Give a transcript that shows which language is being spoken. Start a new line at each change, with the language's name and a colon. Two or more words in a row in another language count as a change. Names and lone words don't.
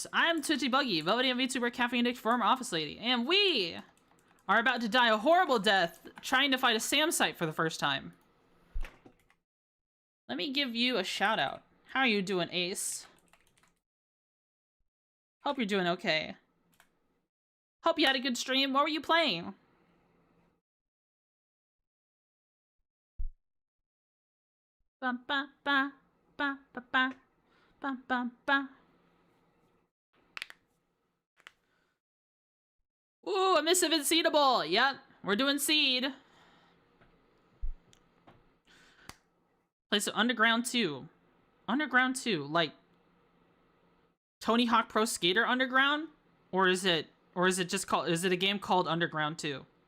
English: I'm Twitchy Buggy, Velvety and VTuber Caffeine Addict former office lady, and we are about to die a horrible death trying to fight a SAM site for the first time. Let me give you a shout out. How are you doing, Ace? Hope you're doing okay. Hope you had a good stream. What were you playing? Ba ba ba ba ba ba ba ba ba. Ooh, a missive in Seedable. Yep, we're doing seed. Play some Underground 2. Underground 2, like Tony Hawk Pro Skater Underground? Or is it just called, is it a game called Underground 2?